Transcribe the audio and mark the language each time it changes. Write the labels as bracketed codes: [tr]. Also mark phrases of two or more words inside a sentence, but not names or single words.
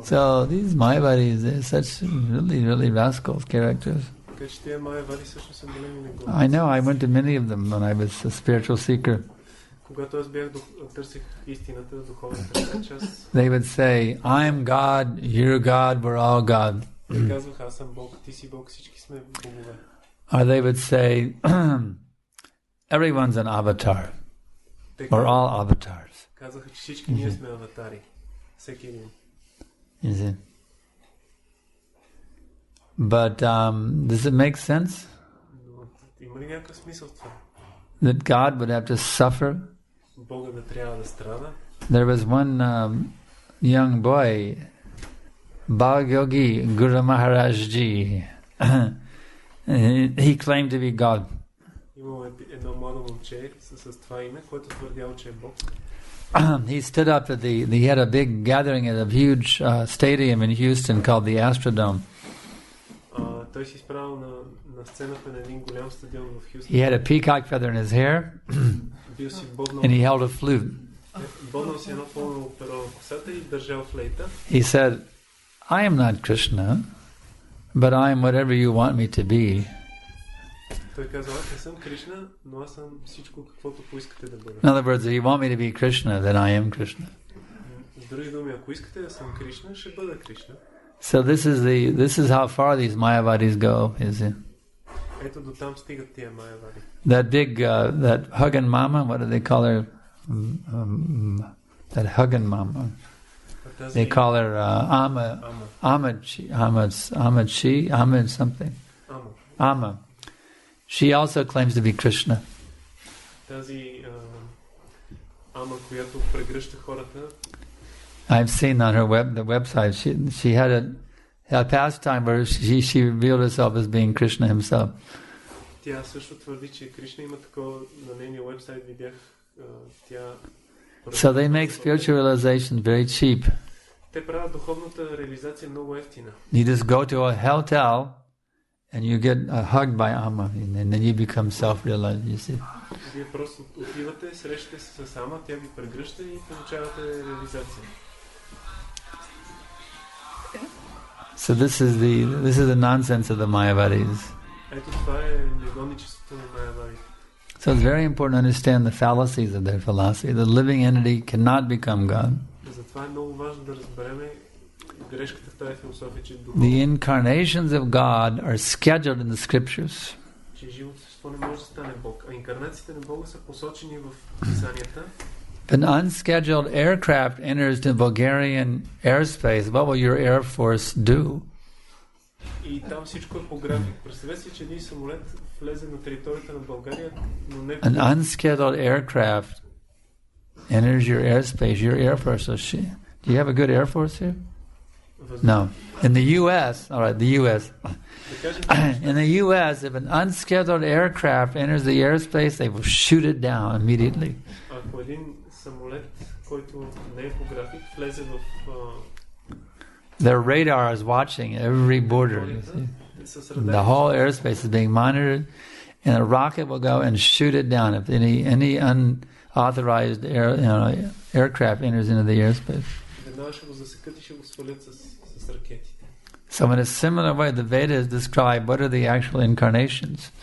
[en] So these Mayavadis, they're such really, really rascals characters. [bg] Така че тия майявади всъщност са големи негови. [en] I know, I went to many of them when I was a spiritual seeker. [bg] Когато аз търсих истината, духовната реч, [en] They would say, I am God, you're God, we're all God. [bg] те казвах, аз съм Бог, ти си Бог, всички сме богове. [en] Or they would say, everyone's an avatar, or all avatars. [bg] Казаха, че всички ние сме аватари. Всеки един. [en] You see? But does it make sense? [bg] Но има ли някакъв смисъл в това? [en] That God would have to suffer? [bg] Бога да трябва да страда? [en] There was one young boy, Bhagyogi Guru Maharaj Ji. He claimed to be God. [bg] Имало едно младо момче с това име, което твърдял, че е Бог. [en] He stood up at he had a big gathering at a huge stadium in Houston called the Astrodome. [bg] Той се изправил на сцената на един голям стадион в Хюстън. [en] He had a peacock feather in his hair, [bg] Бил си боднал [en] and he held a flute. [bg] Боднал си едно пълно перо на косата и държал флейта. [en] He said, I am not Krishna, but I am whatever you want me to be. [bg] Той казва, аз не съм Кришна, но аз съм всичко, каквото поискате да бъда. [en] In other words, if you want me to be Krishna, then I am Krishna. [bg] С други думи, ако искате да съм Кришна, ще бъда Кришна. [en] So this is how far these Mayavadis go, you see. [bg] Ето до там стигат тия майавади. [en] That big, that Huggin Mama, what do they call her? That Huggin Mama. They call her Ahmed something. Amma. She also claims to be Krishna. [bg] Тази Ама, която прегръща хората. [en] I've seen on her website. She had a pastime where she revealed herself as being Krishna himself. [bg] Тя също твърди, че Кришна има такова на нейния вебсайт, видях тя. [en] So they make spiritual realization very cheap. [bg] Те правят духовната реализация много ефтина. [en] You just go to a hotel and you get hugged by Amma, and then you become self-realized. You see. [bg] Вие просто отивате, срещате се с Ама, тя ви прегръща и получавате реализация. [en] So this is the nonsense of the Mayavadis. [bg] Ето това е негодничеството на майавадите. [en] So it's very important to understand the fallacies of their philosophy. The living entity cannot become God. [bg] Затова е много важно да разберем грешката в тази философия, че [en] The incarnations of God are scheduled in the scriptures. [bg] Че живото същество не може да стане Бог, а инкарнациите на Бога са посочени в писанията. [en] If an unscheduled aircraft enters the Bulgarian airspace, what will your air force do? [bg] И там всичко е по график. Представете си, че един самолет влезе на територията на България, но не... [en] An unscheduled aircraft enters your airspace, your air force. Do you have a good air force here? No. In the U.S., all right, the U.S. In the U.S., if an unscheduled aircraft enters the airspace, they will shoot it down immediately. [bg] Ако един самолет, който не е по график, влезе в... [en] Their radar is watching every border. You see. The whole airspace is being monitored, and a rocket will go and shoot it down if any unauthorized aircraft enters into the airspace. So in a similar way, the Vedas describe what are the actual incarnations.